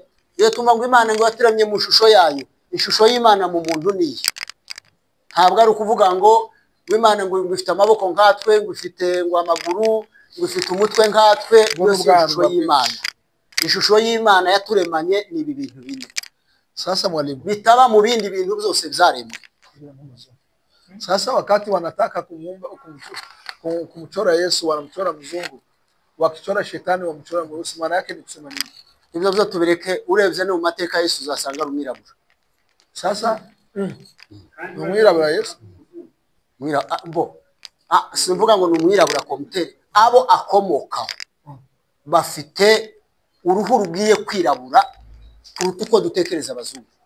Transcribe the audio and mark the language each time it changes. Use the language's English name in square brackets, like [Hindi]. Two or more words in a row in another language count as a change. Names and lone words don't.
[Kinyarwanda] Iyo tumva ngo Imana ngo yatiramye mu shusho yayo, ishusho y'Imana mu muntu niyi. Ntabwo ari ukuvuga ngo Imana ngo ifite amaboko nkatwe, ngo ifite ngo amaguru, ngo ifite umutwe nkatwe. Ishusho y'Imana, ishusho y'Imana yaturemanye ni ibi bintu bine. [Swahili] Sasa mwalimu, [Kinyarwanda] bitaba mu bindi bintu byose byaremwe. [Swahili] Sasa wakati wanataka kumchora Yesu, wanamchora mzungu, wakichora shetani wamchora mweusi, maana yake ni kusema nini? [Kinyarwanda] Ibyo byo tubireke. Urebye no mu mateka Yesu uzasanga rumwirabura. Sasa umwirabura Yesu simvuga ngo ni umwirabura komuteri, abo akomokaho bafite uruhu rugiye kwirabura kuruta uko dutekereza abazungu.